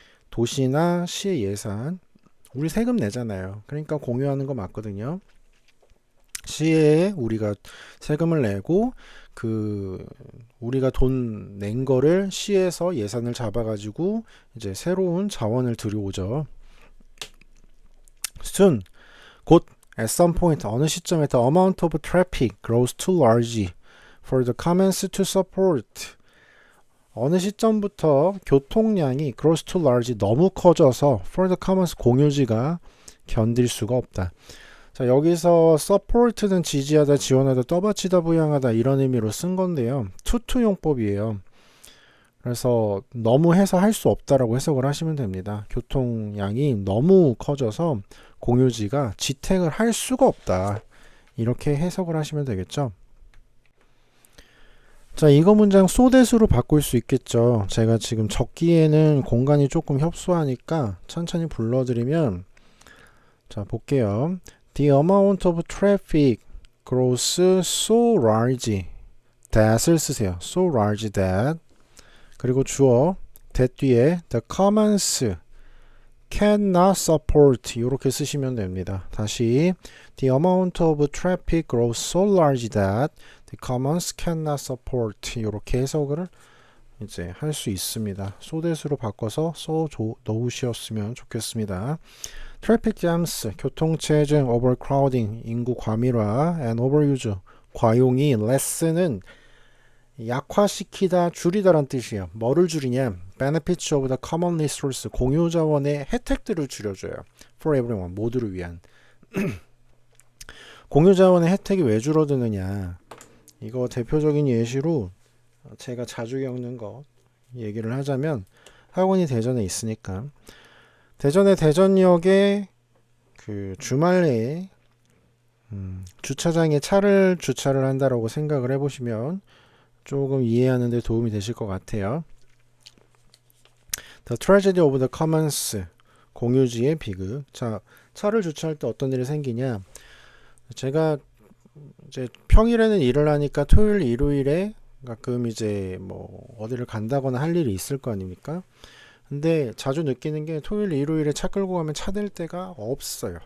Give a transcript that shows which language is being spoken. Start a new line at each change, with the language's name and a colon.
Korean: 도시나 시의 예산, 우리 세금 내잖아요. 그러니까 공유하는 거 맞거든요. 시에 우리가 세금을 내고 우리가 돈 낸 거를 시에서 예산을 잡아가지고 이제 새로운 자원을 들여오죠.
English: soon,
Korean: 곧
English: at some point,
Korean: 어느 시점에
English: the amount of traffic grows too large for the commons to support.
Korean: 어느 시점부터 교통량이
English: grows too large,
Korean: 너무 커져서
English: for the commons,
Korean: 공유지가 견딜 수가 없다. 자, 여기서 support는 지지하다, 지원하다, 떠받치다, 부양하다 이런 의미로 쓴 건데요. 투투 용법이에요. 그래서 너무 해서 할 수 없다라고 해석을 하시면 됩니다. 교통량이 너무 커져서 공유지가 지탱을 할 수가 없다. 이렇게 해석을 하시면 되겠죠. 자, 이거 문장 소댓으로 바꿀 수 있겠죠. 제가 지금 적기에는 공간이 조금 협소하니까 천천히 불러드리면, 자, 볼게요.
English: The amount of traffic grows so large that을
Korean: 쓰세요.
English: So large that.
Korean: 그리고 주어 that 뒤에
English: the commons cannot support
Korean: 이렇게 쓰시면 됩니다. 다시
English: the amount of traffic grows so large that the commons cannot support
Korean: 이렇게 해석을 이제 할 수 있습니다. so that으로 바꿔서 so 넣으셨으면 좋겠습니다. 트래픽 잼스, 교통체증, overcrowding, 인구 과밀화,
English: and overuse,
Korean: 과용이, less는 약화시키다, 줄이다란 뜻이에요. 뭐를 줄이냐?
English: benefits of the common resource,
Korean: 공유 자원의 혜택들을 줄여줘요.
English: for everyone,
Korean: 모두를 위한. 공유 자원의 혜택이 왜 줄어드느냐? 이거 대표적인 예시로 제가 자주 겪는 거 얘기를 하자면 학원이 대전에 있으니까 대전의 대전역에 그 주말에 주차장에 차를 주차를 한다라고 생각을 해보시면 조금 이해하는 데 도움이 되실 것 같아요.
English: The tragedy of the commons,
Korean: 공유지의 비극. 자, 차를 주차할 때 어떤 일이 생기냐? 제가 이제 평일에는 일을 하니까 토요일, 일요일에 가끔 이제 뭐 어디를 간다거나 할 일이 있을 거 아닙니까? 근데 자주 느끼는 게 토요일, 일요일에 차 끌고 가면 차 댈 데가 없어요.